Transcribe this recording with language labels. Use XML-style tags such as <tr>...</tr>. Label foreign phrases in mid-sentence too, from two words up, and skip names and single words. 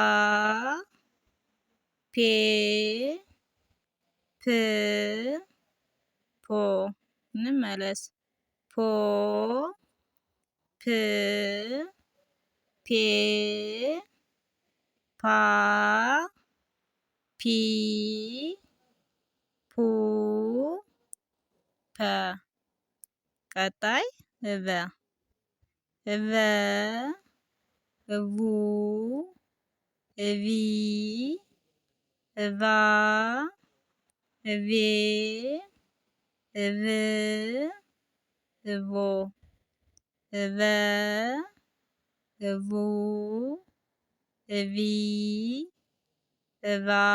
<am>ፔ ፕ ፖ። እንመለስ። ፖ ፕ ፔ ፓ ፒ ፑ ፐ። ቀጣይ እቨ እቨ እቡ እቪ እቫ እቬ እቭ እቮ እቨ እቡ እቪ እቫ</am>